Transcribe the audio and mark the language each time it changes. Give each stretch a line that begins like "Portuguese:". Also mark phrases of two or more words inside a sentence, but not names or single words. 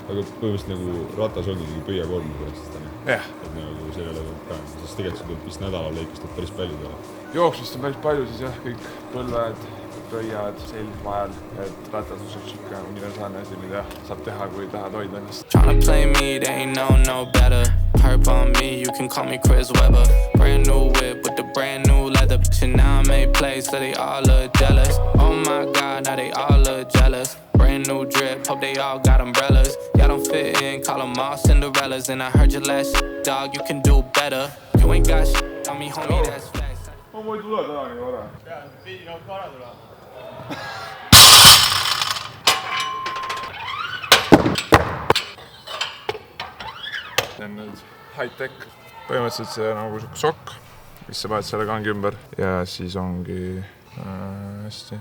Estonian: Aga põhimõtteliselt nagu ratas ongi pöiakoormus pärast täna? Jah. Et nagu selle ole ka, sest tegelikult sul vist nädala lõikust päris palju teha. Jooksmist on päris palju, siis jah, kõik põlved, pöiad, selg vahel, et ratas on suht universaalne asi, mida saab teha, kui tahad hoida ennast.
English: Tryna play me, they ain't no better. Perp on me, you can call me Chris Webber. Brand new whip with the brand new leather. And now I made plays, so they all look jealous. Oh my God, now they all look jealous. Brand new drip, hope they all got umbrellas. Y'all don't fit in, call them all Cinderellas. And I heard your last shit, dog, you can do better. You ain't got shit on me, homie, that's facts.
Estonian: Ma võin tulla täna nii vara. Jaa, pidi nagu vara tulema. See on nüüd high-tech. Põhimõtteliselt see on nagu sokk, mis sa paned selle kangi ümber ja siis ongi hästi.